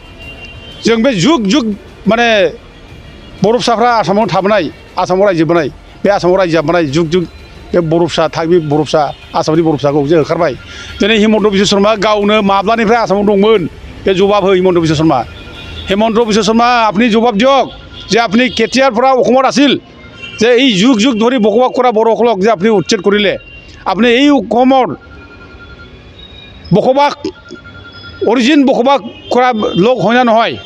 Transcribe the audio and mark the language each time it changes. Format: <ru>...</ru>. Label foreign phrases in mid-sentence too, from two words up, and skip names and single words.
<brx>जों बे जुग जुग माने बर' फिसाफ्रा आसामाव थाबोनाय, आसामाव रायजो जाबोनाय, बे आसामाव रायजो जाबोनाय जुग जुग बे बर' फिसा, थागिबि बर' फिसा, आसामनि बर' फिसाखौ जे होखारबाय। दिनै हिमन्त बिश्व शर्मा गावनो माब्लानिफ्राय आसामाव दंमोन? बे जवाब हो हिमन्त बिश्व शर्मा।</brx> <as>হিমন্ত বিশ্ব শর্মা, আপনি জবাব দিয়ক যে আপনি কেতিয়াৰ পৰা অসমত আছিল, যে এই যুগ যুগ ধৰি বসবাস কৰা বড়োসকলক যে আপুনি উচ্ছেদ কৰিলে, আপুনি এই অসমৰ বসবাস অৰিজিন বসবাস কৰা লোক হয় না নহয়?</as>